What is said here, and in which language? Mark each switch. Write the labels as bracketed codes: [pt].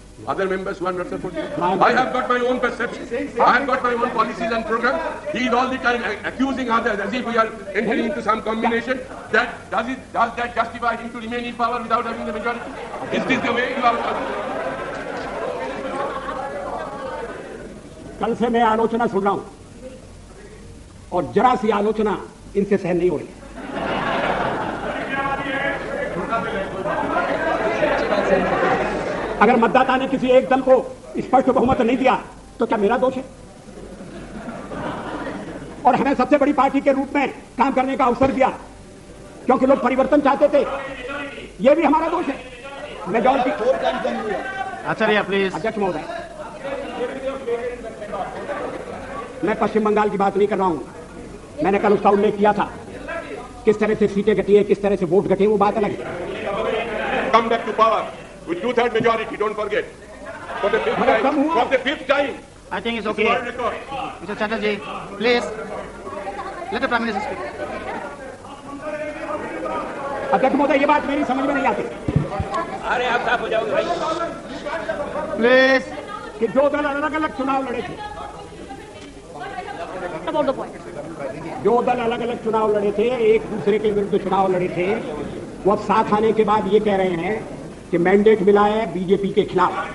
[en] Other members who are not supporting you? I have got my own perception. I have got my own policies and programs. He is all the time accusing others as if we are entering into some combination. Does that justify him to remain in power without having the majority? Is this the way you are? [hi] कल से मैं आलोचना सुन रहा हूं और जरा सी आलोचना इनसे सहन नहीं हो रही। अगर मतदाता ने किसी एक दल को स्पष्ट बहुमत नहीं दिया तो क्या मेरा दोष है? और हमें सबसे बड़ी पार्टी के रूप में काम करने का अवसर दिया क्योंकि लोग परिवर्तन चाहते थे, यह भी हमारा दोष है। [en] Majority आचार्य please. [hi] अध्यक्ष महोदय, मैं पश्चिम बंगाल की बात नहीं कर रहा हूं, मैंने कल उसका उल्लेख किया था। किस तरह से सीटें घटी है, किस तरह से वोट घटे, वो बात अलग है। [en] Come back to power with 2/3 majority, don't forget. For the fifth time. I think it's okay. Mr. Chatterjee, please let the Prime Minister speak. [hi] अध्यक्ष महोदय, ये बात मेरी समझ में नहीं आती। अरे आप साफ हो जाओगे भाई। [en] Please. [hi] कि जो दल अलग अलग चुनाव लड़े थे, जो दल अलग अलग चुनाव लड़े थे, एक दूसरे के विरुद्ध चुनाव लड़े थे, वो अब साथ आने के बाद ये कह रहे हैं कि मैंडेट मिला है बीजेपी के खिलाफ।